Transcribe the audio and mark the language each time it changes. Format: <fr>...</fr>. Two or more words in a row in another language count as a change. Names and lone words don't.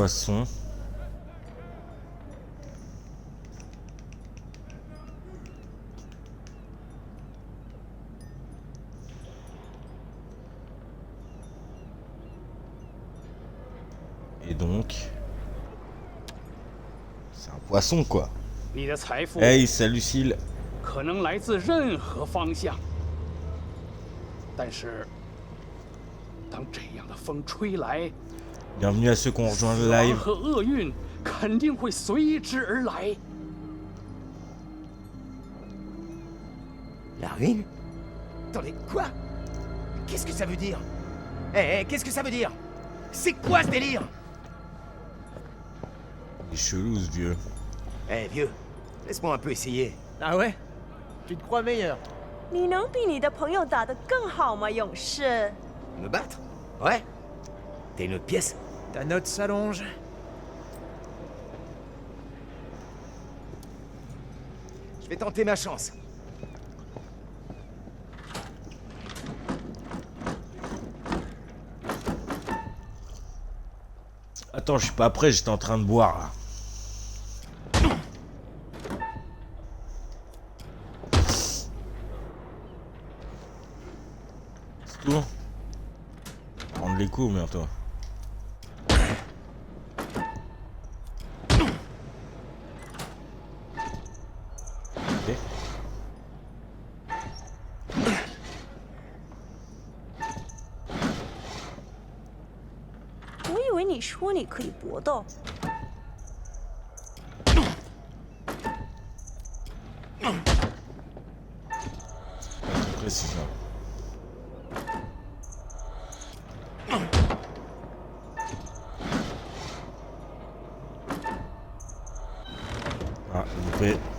<fr>poisson. Et donc... C'est un poisson quoi.</fr> <zh>你的财富</zh> <fr>Hey, salut Lucille.</fr> <zh>可能来自任何方向，但是当这样的风吹来，</zh> <fr>Bienvenue à ceux qui ont rejoint le</fr> <zh>死亡</zh> <fr>live.</fr> <zh>和厄运肯定会随之而来。</zh> <fr>La ruine? Attendez, quoi? Qu'est-ce que ça veut dire? Eh, qu'est-ce que ça veut dire? C'est quoi ce délire? Il est chelou ce vieux. Eh, vieux, laisse-moi un peu essayer. Ah ouais? Tu te crois meilleur?</fr> <zh>你能比你的朋友打得更好吗，勇士？</zh> <fr>Me battre? Ouais? T'as une autre pièce? Ta note s'allonge. Je vais tenter ma chance. Attends, je suis pas prêt, j'étais en train de boire là. C'est tout. Prendre les coups bientôt. Ok.</fr> <zh>我以为你说你可以搏斗。</zh> <fr>Après c'est ça. Ah, loupé.</fr>